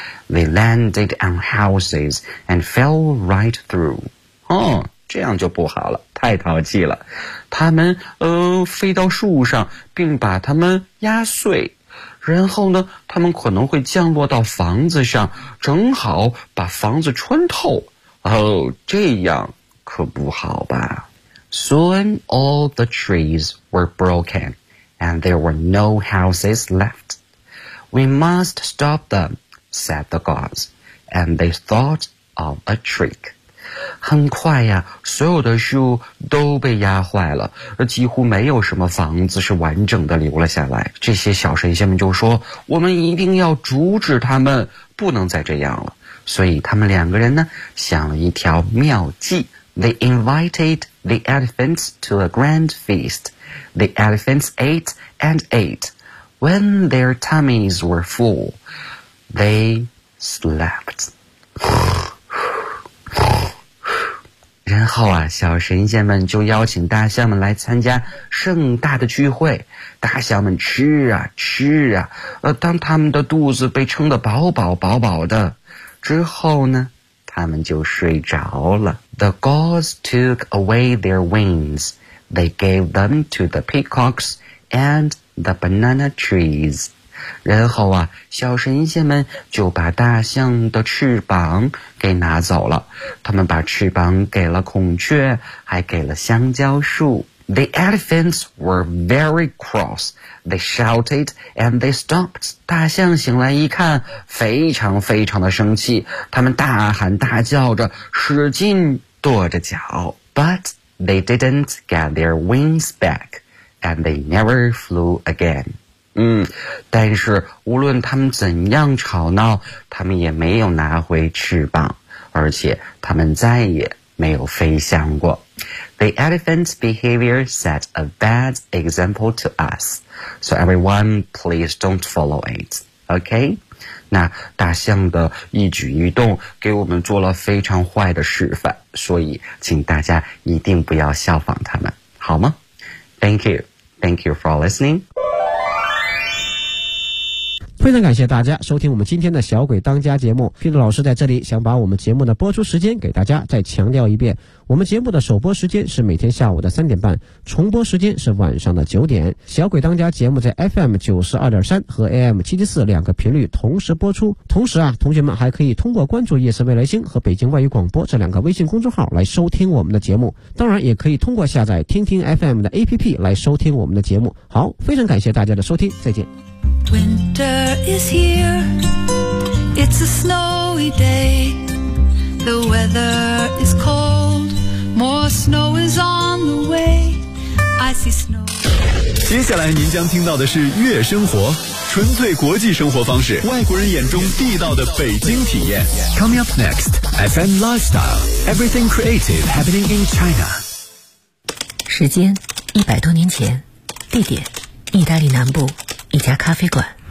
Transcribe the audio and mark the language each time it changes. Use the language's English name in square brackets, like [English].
[English] They landed on houses and fell right through. [Chinese] 这样就不好了，太淘气了。他们飞到树上并把它们压碎，然后呢，他们可能会降落到房子上，正好把房子穿透。这样可不好吧。 [English] Soon all the trees were broken and there were no houses left. We must stop them, said the gods, and they thought of a trick. [Chinese] 很快呀，所有的树都被压坏了，几乎没有什么房子是完整的留了下来。这些小神仙们就说，我们一定要阻止他们，不能再这样了。所以他们两个人呢，想了一条妙计。 [English] They invited the elephants to a grand feast. The elephants ate and ate. When their tummies were full, they slept. [Chinese] 然后啊，小神仙们就邀请大象们来参加盛大的聚会。大象们吃啊吃啊，当他们的肚子被撑得饱饱饱饱的之后呢，他们就睡着了。 [English] The gods took away their wings. They gave them to the peacocks and the banana trees. [Chinese] 然后啊，小神仙们就把大象的翅膀给拿走了。他们把翅膀给了孔雀，还给了香蕉树。 [English] The elephants were very cross. They shouted and they stopped. [Chinese] 大象醒来一看，非常非常的生气，他们大喊大叫着，使劲跺着脚。 [English] But they didn't get their wings back, and they never flew again. [Chinese] 但是无论他们怎样吵闹，他们也没有拿回翅膀，而且他们再也没有飞翔过。 [English] The elephant's behavior set a bad example to us, so everyone please don't follow it, okay? [Chinese] 那大象的一举一动给我们做了非常坏的示范，所以请大家一定不要效仿他们，好吗？ [English] Thank you for listening. [Chinese] 非常感谢大家收听我们今天的小鬼当家节目。Peter 老师在这里想把我们节目的播出时间给大家再强调一遍，我们节目的首播时间是每天下午的3:30，重播时间是晚上的9:00。小鬼当家节目在 FM92.3 和 AM774 两个频率同时播出，同时啊，同学们还可以通过关注夜色未来星和北京外语广播这两个微信公众号来收听我们的节目，当然也可以通过下载听听 FM 的 APP 来收听我们的节目。好，非常感谢大家的收听，再见。 [English] Winter is here, it's a snowy day. The weather is cold, more snow is on the way. I see snow. [Chinese] 接下来您将听到的是月生活，纯粹国际生活方式，外国人眼中地道的北京体验。 [English] Coming up next, FM Lifestyle, everything creative happening in China. [Chinese] 时间100多年前，地点意大利南部一家咖啡馆。